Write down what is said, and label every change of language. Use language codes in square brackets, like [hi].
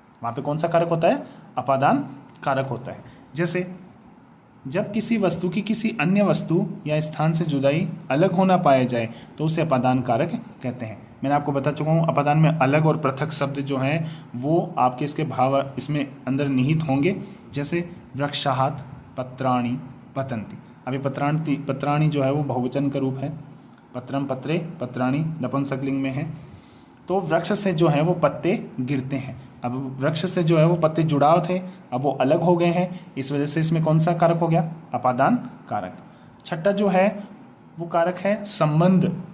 [hi] वहाँ पे कौन सा कारक होता है? अपादान कारक होता है। जैसे जब किसी वस्तु की किसी अन्य वस्तु या स्थान से जुदाई, अलग होना पाया जाए, तो उसे अपादान कारक कहते हैं। मैंने आपको बता चुका हूँ, अपादान में अलग और पृथक शब्द जो हैं वो आपके इसके भाव इसमें अंदर निहित होंगे। जैसे [sa] वृक्षात् पत्राणि पतन्ति। [hi] अभी पत्राणि जो है वो बहुवचन का रूप है। पत्रम पत्रे, पत्राणि नपुंसकलिंग में है। तो वृक्ष से जो है वो पत्ते गिरते हैं। अब वृक्ष से जो है वो पत्ते जुड़ाव थे, अब वो अलग हो गए हैं, इस वजह से इसमें कौन सा कारक हो गया? अपादान कारक। छठा जो है वो कारक है संबंध।